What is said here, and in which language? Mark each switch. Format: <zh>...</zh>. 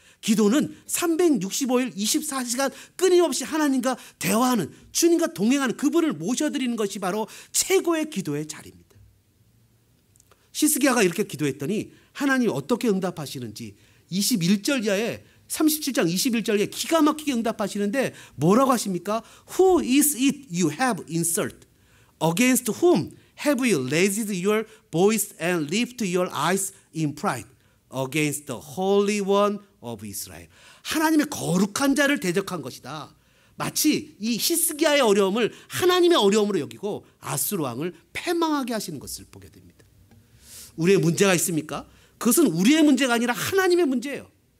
<ko>기도는 365일 24시간 끊임없이 하나님과 대화하는, 주님과 동행하는, 그분을 모셔드리는 것이 바로 최고의 기도의 자리입니다. 히스기야가 이렇게 기도했더니 하나님이 어떻게 응답하시는지 21절 이하에 37장 21절에 기가 막히게 응답하시는데 뭐라고 하십니까?</ko> <en>Who is it you have insulted? Against whom have you raised your voice and lifted your eyes in pride? Against the Holy One of Israel.</en> <ko>하나님의 거룩한 자를 대적한 것이다. 마치 이 히스기야의 어려움을 하나님의 어려움으로 여기고 아수르 왕을 패망하게 하시는 것을 보게 됩니다. 우리의 문제가 있습니까? 그것은 우리의 문제가 아니라 하나님의 문제예요.</ko>